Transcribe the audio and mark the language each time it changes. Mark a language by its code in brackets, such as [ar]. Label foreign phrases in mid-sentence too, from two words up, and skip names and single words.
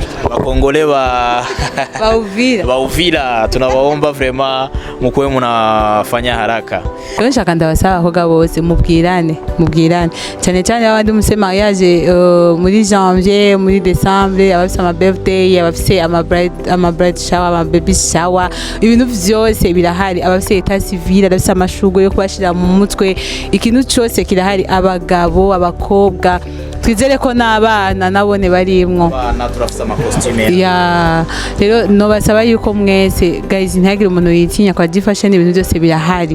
[sw] Bakongole ba Uvira tunawaomba vraiment mukwe munafanya haraka. [rn] Yo nshaka ndabasaba abakobwa bose mubwirane cyane abandi muse mariage muri janvier muri décembre abafise ama birthday abafise ama [en] bride shower [rn] ama [en] baby shower [rn] ibintu vyose birahari abafise [fr] état civil [rn] abafise amashurwe yo kubashira mu mutwe ikintu cyose kirahari abagabo abakobwa twizere ko n'abana nabone barimwo turafise ama costume rero no basaba yuko mwese guys ntihagire umuntu yitinya kwa Gigi Fashion ibintu byose birahari.